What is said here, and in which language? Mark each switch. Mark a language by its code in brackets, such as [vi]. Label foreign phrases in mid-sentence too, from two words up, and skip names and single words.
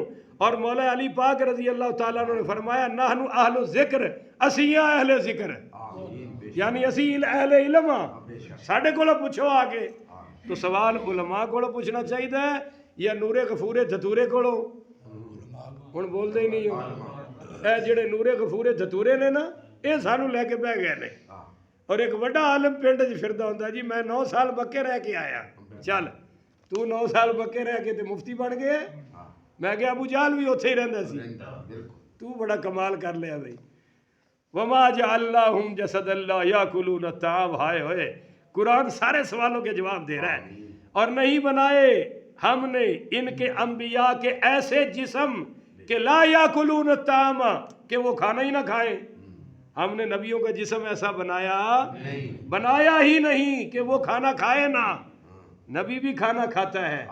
[ur] اور مولا علی پاک رضی اللہ تعالیٰ عنہ نے فرمایا [ar] نحن اہل الذکر، [pa] اسیاں اہل ذکر، یعنی اسی اہل علم ہاں، ساڈے کولو پوچھو آگے۔ تو سوال علماء کولو پوچھنا چاہیے یا نور غفور دھتورے کولو؟ ہن بولدے ہی نہیں ہو، اے جڑے نور غفور دھتورے نے نا، اے سانو لے کے بہ گئے نے۔ اور ایک بڑا عالم پنڈ وچ پھردا ہوندا جی میں 9 سال بکے رہ کے آیا، چل تو 9 سال بکے رہ کے تے مفتی بن گئے؟ میں کہ ابو جہل بھی اوتھے ہی رہندا سی، تو بڑا کمال کر لیا بھائی۔ [ar] وما جعلناہم جسدا لا یاکلون الطعام، [ur] ہائے ہوئے، قرآن سارے سوالوں کے جواب دے رہا ہے۔ اور نہیں بنائے ہم نے ان کے انبیاء کے ایسے جسم کہ [ar] لا یاکلون الطعام، [ur] کہ وہ کھانا ہی نہ کھائیں۔ ہم نے نبیوں کا جسم ایسا بنایا ہی نہیں کہ وہ کھانا کھائے نا، نبی بھی کھانا کھاتا ہے۔